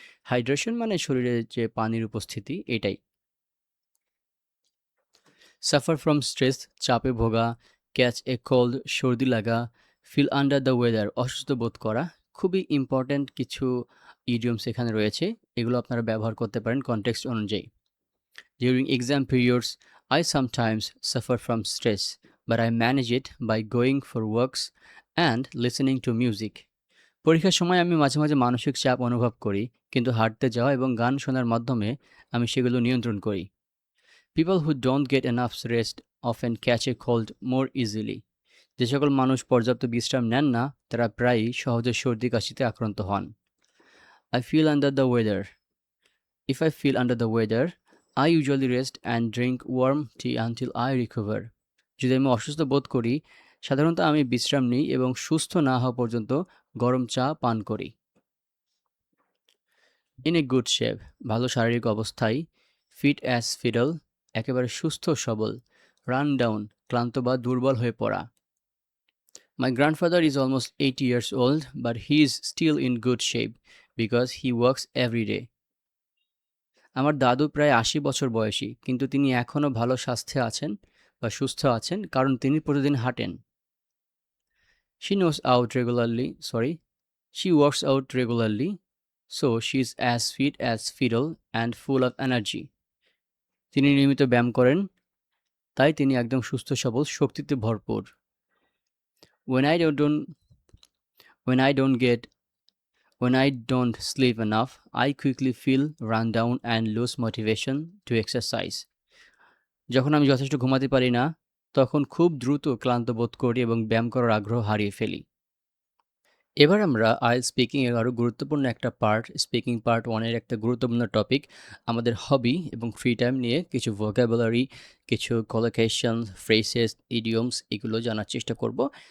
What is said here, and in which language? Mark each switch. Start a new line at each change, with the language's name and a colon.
Bangla: Hydration মানে শরীরে যে পানির উপস্থিতি, এটাই।
English: suffer from stress,
Bangla: চাপে ভোগা,
English: catch a cold,
Bangla: সর্দি লাগা,
English: feel under the weather,
Bangla: অসুস্থ বোধ করা। খুবই ইম্পর্ট্যান্ট কিছু ইডিয়মস এখানে রয়েছে, এগুলো আপনারা ব্যবহার করতে পারেন কনটেক্সট অনুযায়ী।
English: During exam periods, I sometimes suffer from stress, but I manage it by going for walks and listening to music.
Bangla: পরীক্ষার সময় আমি মাঝে মাঝে মানসিক চাপ অনুভব করি, কিন্তু হাঁটতে যাওয়া এবং গান শোনার মাধ্যমে আমি সেগুলো নিয়ন্ত্রণ করি।
English: People who don't get enough rest often catch a cold more easily.
Bangla: যে সকল মানুষ পর্যাপ্ত বিশ্রাম নেন না, তারা প্রায়ই সহজে সর্দি কাশিতে আক্রান্ত হন।
English: I feel under the weather. If I feel under the weather, I usually rest and drink warm tea until I recover.
Bangla: যদি আমি অসুস্থ বোধ করি, সাধারণত আমি বিশ্রাম নিই এবং সুস্থ না হওয়া পর্যন্ত গরম চা পান করি।
English: in a good shape,
Bangla: ভালো শারীরিক অবস্থায়।
English: fit as fiddle,
Bangla: একেবারে সুস্থ সবল।
English: run down,
Bangla: ক্লান্ত বা দুর্বল হয়ে পড়া।
English: My grandfather is almost 80 years old, but he is still in good shape because he works every day.
Bangla: আমার দাদু প্রায় 80 বছর বয়সী, কিন্তু তিনি এখনও ভালো স্বাস্থ্যে আছেন বা সুস্থ আছেন কারণ তিনি প্রতিদিন হাঁটেন।
English: She knows out regularly, sorry, she works out regularly, so she is as fit as fiddle and full of energy.
Bangla: তিনি নিয়মিত ব্যায়াম করেন, তাই তিনি একদম সুস্থ সবল, শক্তিতে ভরপুর।
English: When I don't when I don't get When I don't sleep enough, I quickly feel run down and lose motivation to exercise.
Bangla: যখন আমি যথেষ্ট ঘুমাতে পারি না, তখন খুব দ্রুত ক্লান্ত বোধ করি এবং ব্যায়াম করার আগ্রহ হারিয়ে ফেলি। এবার আমরা আইএলটিএস স্পিকিং এর আরও গুরুত্বপূর্ণ একটা পার্ট, স্পিকিং পার্ট 1 এর একটা গুরুত্বপূর্ণ টপিক, আমাদের হবি এবং ফ্রি টাইম নিয়ে কিছু ভোকাবুলারি, কিছু কলোকেশন, ফ্রেজেস, ইডিয়মস এগুলো জানার চেষ্টা করব।